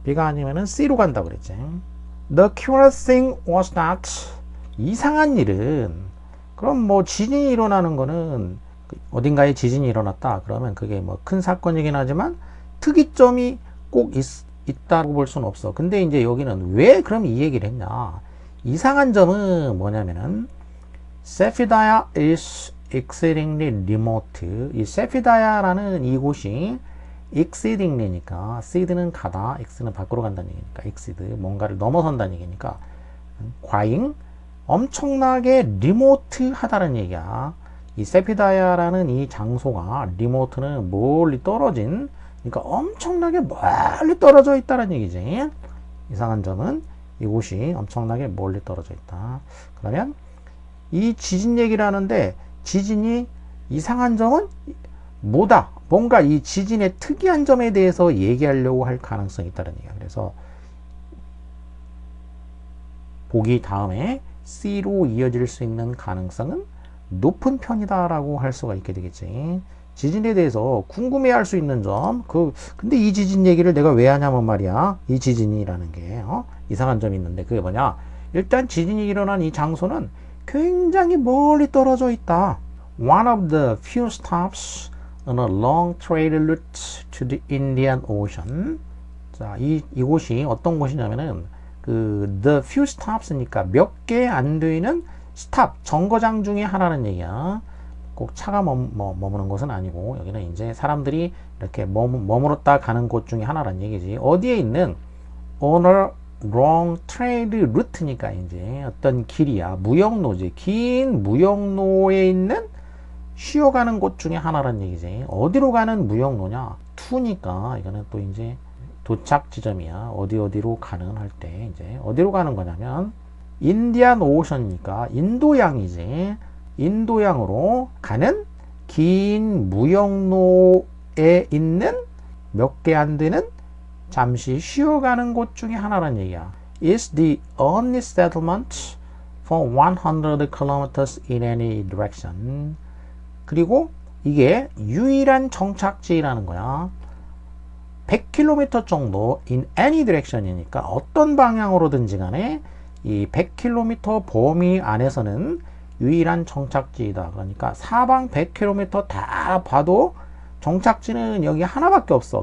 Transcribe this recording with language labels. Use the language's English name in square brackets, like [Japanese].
[Korean] B가 아니면은 C로 간다 그랬지. [English] The curious thing was that, [Korean] 이상한 일은, 그럼 뭐 지진이 일어나는 거는 어딘가에 지진이 일어났다 그러면 그게 뭐 큰 사건이긴 하지만 특이점이 꼭 있다고 볼 수는 없어. 근데 이제 여기는 왜 그럼 이 얘기를 했냐? 이상한 점은 뭐냐면은 [English] Cephidaya is exceedingly remote. [Korean] 이 Cephidaya라는 이곳이 exceedingly니까 exceed는 가다, x는 밖으로 간다는 얘기니까 exceed 뭔가를 넘어선다는 얘기니까 과잉 엄청나게 리모트하다는 얘기야. 이 세피다야라는 이 장소가 리모트는 멀리 떨어진 그러니까 엄청나게 멀리 떨어져 있다는 얘기지. 이상한 점은 이곳이 엄청나게 멀리 떨어져 있다. 그러면 이 지진 얘기를 하는데 지진이 이상한 점은 뭐다? 뭔가 이 지진의 특이한 점에 대해서 얘기하려고 할 가능성이 있다는 얘기야. 그래서 보기 다음에 C로 이어질 수 있는 가능성은 높은 편이다라고 할 수가 있게 되겠지. 지진에 대해서 궁금해할 수 있는 점, 근데 이 지진 얘기를 내가 왜 하냐면 말이야. 이 지진이라는 게 이상한 점이 있는데 그게 뭐냐? 일단 지진이 일어난 이 장소는 굉장히 멀리 떨어져 있다. [English] One of the few stops on a long trade route to the Indian Ocean. [Korean] 자, 이곳이 어떤 곳이냐면은 [English] the few stops [Korean] 니까 몇 개 안 되는 스탑, 정거장 중에 하나는 얘기야. 꼭 차가 머무는 곳은 아니고 여기는 이제 사람들이 이렇게 머물렀다 가는 곳 중에 하나란 얘기지. 어디에 있는 [English] on a long trade route [Korean] 니까 이제 어떤 길이야. 무역로지. 긴 무역로에 있는 쉬어가는 곳 중에 하나란 얘기지. 어디로 가는 무역로냐? to니까 이거는 또 이제 도착 지점이야. 어디로 가는 할 때 이제 어디로 가는 거냐면 인디안 오션이니까 인도양이지. 인도양으로 가는 긴 무역로에 있는 몇 개 안 되는 잠시 쉬어가는 곳 중에 하나란 얘기야. [English] Is the only settlement for 100 kilometers in any direction. [Korean] 그리고 이게 유일한 정착지라는 거야. 100km 정도 [English] in any direction [Korean] 이니까 어떤 방향으로든지 간에 이 100km 범위 안에서는 유일한 정착지이다. 그러니까 사방 100km 다 봐도 정착지는 여기 하나밖에 없어.